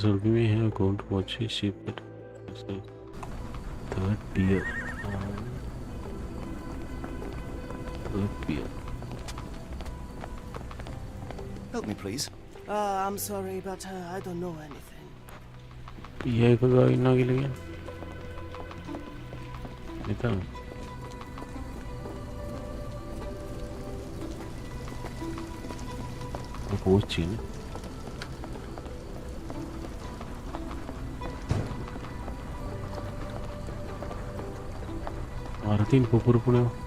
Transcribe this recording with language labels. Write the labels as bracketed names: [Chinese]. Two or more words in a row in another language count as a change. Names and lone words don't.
[English] Solby may have gone to watch his ship at third pier. Third pier. Help me, please. I'm sorry, but I don't know anything. [Sinhala] Pier එක ගාව ඉන්නවා කියලා කියන්නේ. මෙතන. කෝච්චිනේ. ආරතින් පුපුරු පුනේ.